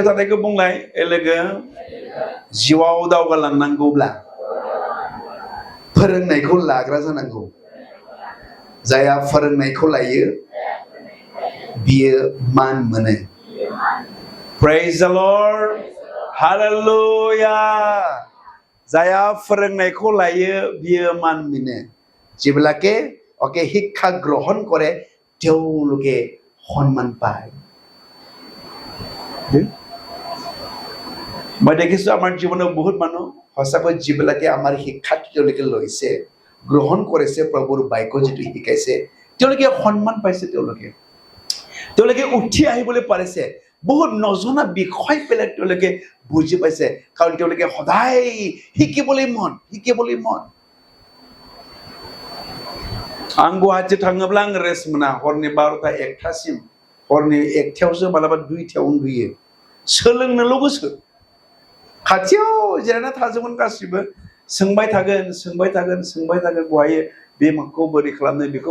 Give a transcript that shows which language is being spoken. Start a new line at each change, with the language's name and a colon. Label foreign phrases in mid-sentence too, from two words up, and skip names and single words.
Bodo: थानायखौ बुंलाय लोगो जिउआव दावगालांनांगौब्ला फोरोंनायखौ लाग्रा जानांगौ जाया फोरोंनायखौ लायो बियो मान मोनो
English: Praise the Lord Hallelujah
Bodo: जाया फोरोंनायखौ लायो बियो मान मोनो
Assamese: যিবিলাকে ওকে শিক্ষা গ্রহণ করে তেওঁলোকে সম্মান পায় মই দেখিছো আমাৰ জীৱনত বহুত মানুহ সঁচাকৈ যিবিলাকে আমাৰ শিক্ষা তেওঁলোকে লৈছে গ্ৰহণ কৰিছে প্ৰভুৰ বাক্য যেটো শিকাইছে তেওঁলোকে সম্মান পাইছে তেওঁলোকে উঠি আহিবলৈ পাৰিছে বহুত নজনা বিষয় পেলাই তেওঁলোকে বুজি পাইছে কাৰণ তেওঁলোকে সদায় শিকিবলৈ মন
Bodo: आं गुवाहाटी थाङोब्ला आं रेस्ट मोना हरनि 12टा 1टासिम हरनि 1टायावसो मालाबा 2टायाव उन्दुयो सोलोंनोल' गोसो खाथियाव जिरायना थाजोबगोन गासिबो सोंबाय थागोन बहायो बे माखौ बोरै खालामनो बेखौ